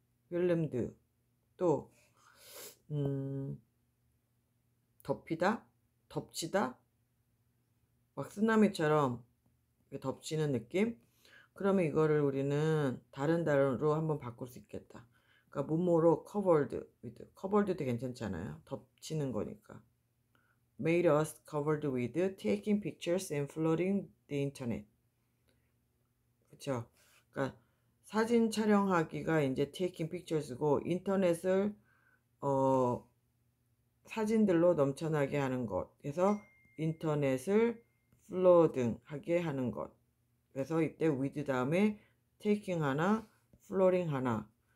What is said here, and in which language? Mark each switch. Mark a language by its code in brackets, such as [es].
[ko] 오버휠름드. 또 덮이다? 덮치다? 막 쓰나미처럼 덮치는 느낌? 그러면 이거를 우리는 다른 단어로 한번 바꿀 수 있겠다. 그러니까 뭐뭐로 covered도 괜찮잖아요. 덮치는 거니까. [en] Made us covered with taking pictures and flooding the internet. [ko] 그쵸? 그러니까 사진 촬영하기가 이제 taking pictures고 인터넷을 사진들로 넘쳐나게 하는 것. 그래서 인터넷을 플로딩하게 하는 것. 그래서 이때 with 다음에 taking 하나, flooring 하나.